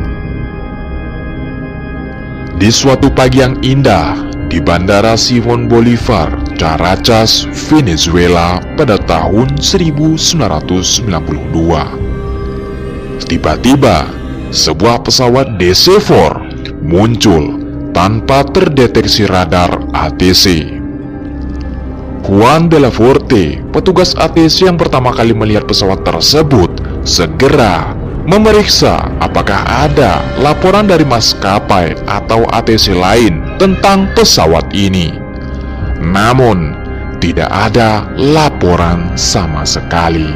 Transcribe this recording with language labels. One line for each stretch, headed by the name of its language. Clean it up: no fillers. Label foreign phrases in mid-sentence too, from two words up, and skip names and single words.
Indonesian: Di suatu pagi yang indah di Bandara Simon Bolivar, Caracas, Venezuela pada tahun 1992, tiba-tiba sebuah pesawat DC-4 muncul tanpa terdeteksi radar ATC. Juan de la Forte, petugas ATC yang pertama kali melihat pesawat tersebut, segera memeriksa apakah ada laporan dari maskapai atau ATC lain tentang pesawat ini. Namun, tidak ada laporan sama sekali.